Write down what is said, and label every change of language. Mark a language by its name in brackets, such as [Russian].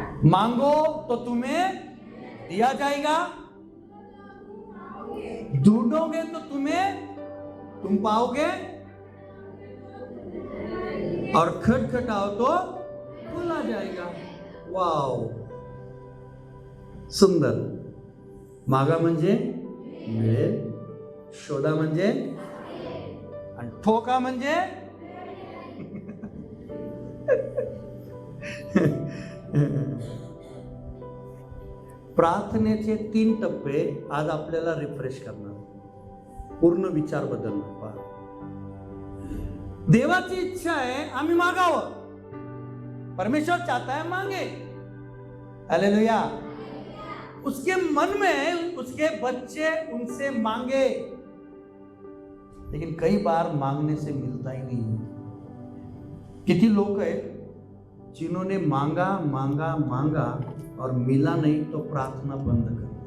[Hindi] मांगो तो तुम्हें दिया जाएगा, ढूंढोगे तो तुम पाओगे, और खटखटाओ तो खोला जाएगा. वाव, सुंदर. [Marathi] मागा म्हणजे मिळेल, शोधा म्हणजे, आणि ठोका म्हणजे प्रार्थनेचे 3 टप्पे आज आपल्याला रिफ्रेश करणार, पूर्ण विचार बदलणार. पहा, देवाची इच्छा आहे आम्ही मागावं. [Hindi] परमेश्वर चाहता है मांगे. हालेलुया. उसके मन में उसके बच्चे उनसे मांगे, लेकिन कई बार मांगने से मिलता ही नहीं. कितने लोग हैं जिन्होंने मांगा मांगा मांगा और मिला नहीं तो प्रार्थना बंद कर.